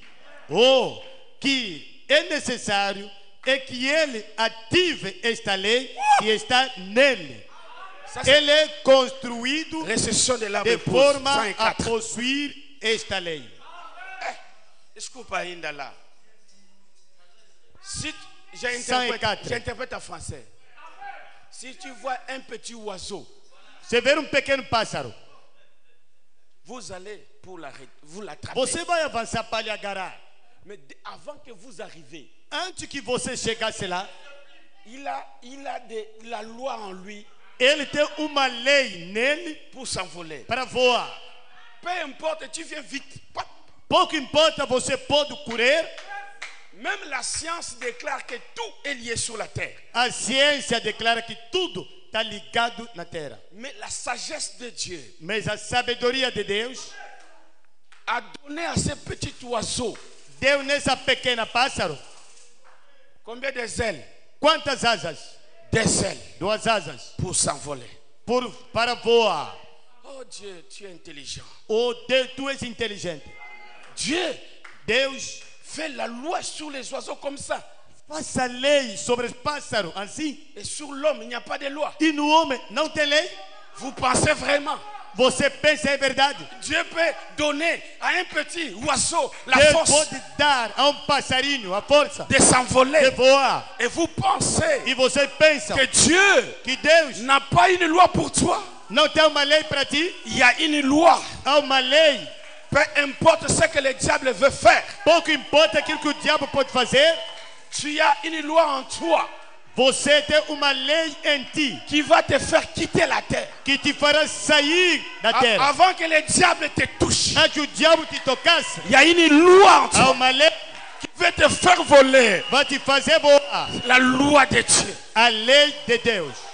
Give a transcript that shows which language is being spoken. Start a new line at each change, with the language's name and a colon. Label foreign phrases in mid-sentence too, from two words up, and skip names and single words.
Portuguese: Ou que é necessário é que ele ative esta lei que está nele. Ele é construído Recessão de de forma a possuir esta lei. Desculpa ainda lá.
French: Si j'interprète en français. Si tu vois un petit oiseau,
Portuguese: Se ver pequeno pássaro,
French: vous allez vous l'attraper.
Portuguese: você vai avançar para lhe agarrar.
French: Mais avant que vous arrivez,
Portuguese: Antes que você chegasse lá,
French: il a la loi en lui
Portuguese: ele tem uma lei nele
French: pour s'envoler.
Portuguese: para voar.
French: Peu importe, tu viens vite.
Portuguese: Pouco importa, você pode correr.
French: Même la science déclare que tout est lié sur la terre.
Portuguese: A ciência declara que tudo está ligado na terra.
French: Mais la sagesse de Dieu
Portuguese: Mas a sabedoria de Deus
French: a donné à ce petit oiseau
Portuguese: deu nessa pequena pássaro
French: combien de ailes?
Portuguese: quantas asas?
French: 2 ailes
Portuguese: 2 asas
French: pour s'envoler.
Portuguese: para voar.
French: Oh Dieu, tu es intelligent.
Portuguese: Oh Deus, tu és inteligente. Deus
French: fait la loi sur les oiseaux comme ça.
Portuguese: Faça lei sobre os pássaros assim.
French: Et sur l'homme, il n'y a pas de loi.
Portuguese: E no homem não tem lei?
French: Vous pensez vraiment?
Portuguese: Você pensa é verdade?
French: Dieu peut donner à un petit oiseau la
Portuguese: Deus
French: force
Portuguese: pode dar a passarinho a força
French: de s'envoler.
Portuguese: de voar.
French: Et vous pensez
Portuguese: E você pensa
French: que Dieu
Portuguese: que Deus
French: n'a pas une loi pour toi?
Portuguese: não tem uma lei para ti?
French: Il y a une loi.
Portuguese: Há uma lei.
French: Peu importe ce que le diable veut faire.
Portuguese: Pouco importa aquilo que o diabo pode fazer.
French: Tu as une loi en toi.
Portuguese: Você tem uma lei em ti
French: qui va te faire quitter la terre.
Portuguese: que te fará sair da terra.
French: Avant que le diable te touche.
Portuguese: Antes que o diabo te tocasse.
French: Il y a une loi en
Portuguese: Há
French: toi
Portuguese: uma lei
French: qui veut te faire voler.
Portuguese: vai te fazer voar.
French: La loi de Dieu.
Portuguese: A lei de Deus.